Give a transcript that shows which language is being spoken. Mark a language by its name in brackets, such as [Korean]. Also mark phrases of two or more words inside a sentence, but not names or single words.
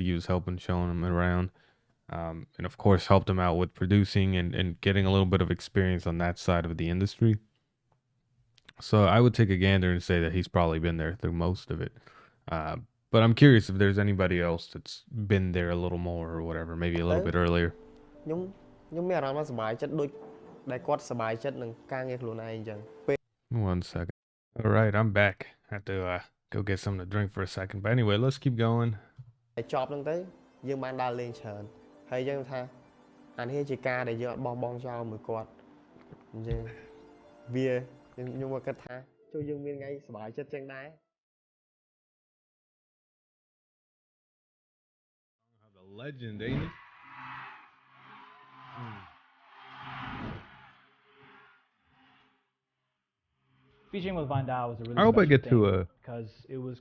[English] He was helping, showing him around, and of course helped him out with producing and getting a little bit of experience on that side of the industry. So I would take a gander and say that he's probably been there through most of it. Uh, but I'm curious if there's anybody else that's been there a little more or whatever, maybe a little bit earlier. [Khmer] ខ្ញុំមានអារម្មណ៍ថាសប្បាយចិត្តដូចដែលគាត់សប្បាយចិត្តនឹងការងារខ្លួនឯងអញ្ចឹង [English] 1 second. All right, I'm back. I have to go get something to drink for a second. But anyway, let's keep going. [Khmer] តែចប់ហ្នឹងទៅយើងបានដើរលេងច្រើនហើយយើងថាអានេះជាការដែលយើងអត់បោះបង់ចោលមួយគាត់អញ្ចឹងវាខ្ញុំមកគិតថាជួយយើងមានថ្ងៃសប្បាយចិត្តចឹងដែរ [English] The legend, ain't it? Featuring with Van Dal was a really I hope I special get to thing because it was